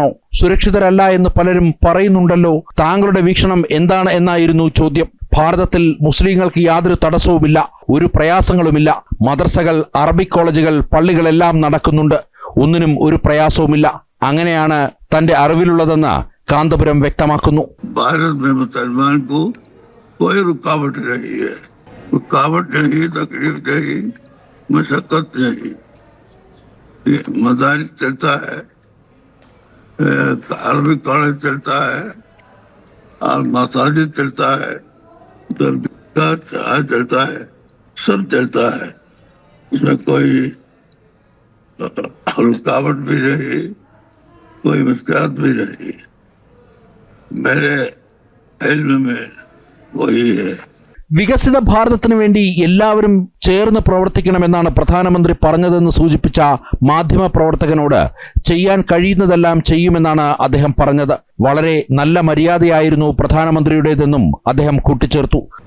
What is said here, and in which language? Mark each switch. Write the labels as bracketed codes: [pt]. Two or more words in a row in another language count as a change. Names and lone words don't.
[ml] സുരക്ഷിതരല്ല എന്ന് പലരും പറയുന്നുണ്ടല്ലോ. താങ്കളുടെ വീക്ഷണം എന്താണ് എന്നായിരുന്നു ചോദ്യം. ഭാരതത്തിൽ മുസ്ലിങ്ങൾക്ക് യാതൊരു തടസ്സവുമില്ല, ഒരു പ്രയാസങ്ങളുമില്ല. മദ്രസകൾ, അറബിക് കോളേജുകൾ, പള്ളികളെല്ലാം നടക്കുന്നുണ്ട്. ഒന്നിനും ഒരു പ്രയാസവുമില്ല. അങ്ങനെയാണ് തന്റെ അറിവിലുള്ളതെന്ന് കാന്തപുരം വ്യക്തമാക്കുന്നു. [hi] भारत मुसलमान को कोई रुकावट नहीं है, रुकावट नहीं, तकलीफ नहीं, मशक्कत नहीं. मदारिस चलता है, अरबिक कॉलेज चलता है और मसाजिद चलता है, दरगाह चलता है, सब चलता है. इसमें कोई रुकावट भी नहीं, कोई मुश्किलात भी नहीं. मेरे इल्म में वही है. [ml] വികസിത ഭാരതത്തിനു വേണ്ടി എല്ലാവരും ചേർന്ന് പ്രവർത്തിക്കണമെന്നാണ് പ്രധാനമന്ത്രി പറഞ്ഞതെന്ന് സൂചിപ്പിച്ച മാധ്യമ പ്രവർത്തകനോട് ചെയ്യാൻ കഴിയുന്നതെല്ലാം ചെയ്യുമെന്നാണ് അദ്ദേഹം പറഞ്ഞത്. വളരെ നല്ല മര്യാദയായിരുന്നു പ്രധാനമന്ത്രിയുടേതെന്നും അദ്ദേഹം കൂട്ടിച്ചേർത്തു.